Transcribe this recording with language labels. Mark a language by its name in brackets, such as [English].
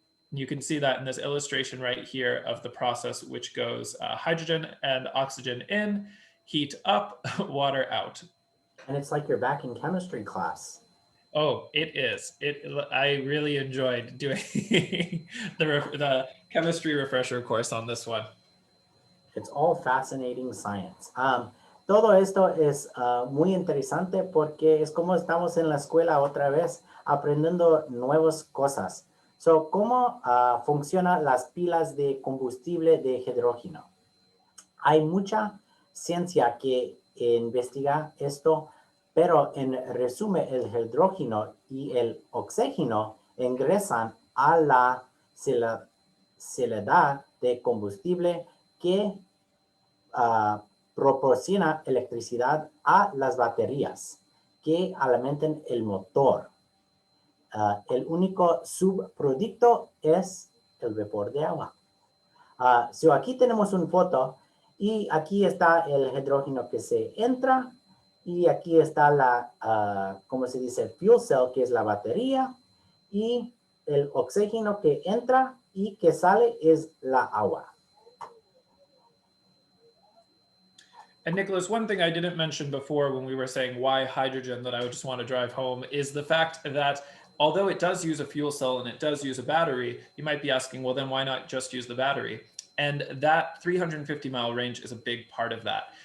[English] You can see that in this illustration right here of the process, which goes hydrogen and oxygen in, heat up, water out. And it's like you're back in chemistry class. Oh, it is. I really enjoyed doing the chemistry refresher course on this one. It's all fascinating science. [Spanish] Todo esto es muy interesante porque es como estamos en la escuela otra vez aprendiendo nuevas cosas. So, ¿cómo funcionan las pilas de combustible de hidrógeno? Hay mucha ciencia que investiga esto, pero en resumen el hidrógeno y el oxígeno ingresan a la celda de combustible que proporciona electricidad a las baterías que alimentan el motor. El único subproducto es el vapor de agua. So aquí tenemos una foto y aquí está el hidrógeno que se entra y aquí está la, ¿cómo se dice? Fuel cell, que es la batería, y el oxígeno que entra y que sale es la agua. [English] And Nicholas, one thing I didn't mention before when we were saying why hydrogen that I would just want to drive home is the fact that although it does use a fuel cell and it does use a battery, you might be asking, well, then why not just use the battery? And that 350-mile range is a big part of that.